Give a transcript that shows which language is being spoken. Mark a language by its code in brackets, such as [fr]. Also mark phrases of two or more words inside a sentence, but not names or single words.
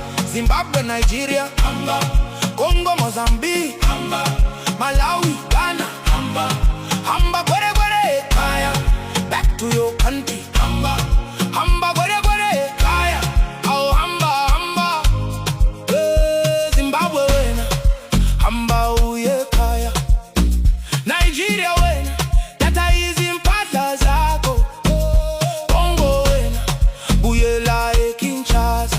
[zu] Zimbabwe, Nigeria, Hamba. Congo, Mozambique, Hamba. Malawi, Ghana, Hamba. Hamba, Kwerekwere, kaya. [en] Back to your country, [zu] Hamba. Hamba, Kwerekwere, kaya. Oh, Hamba, Hamba. Zimbabwe wena, Hamba uye kaya. Nigeria wena, tata hizi mpahla zako. Congo wena, buyela Kinshasa.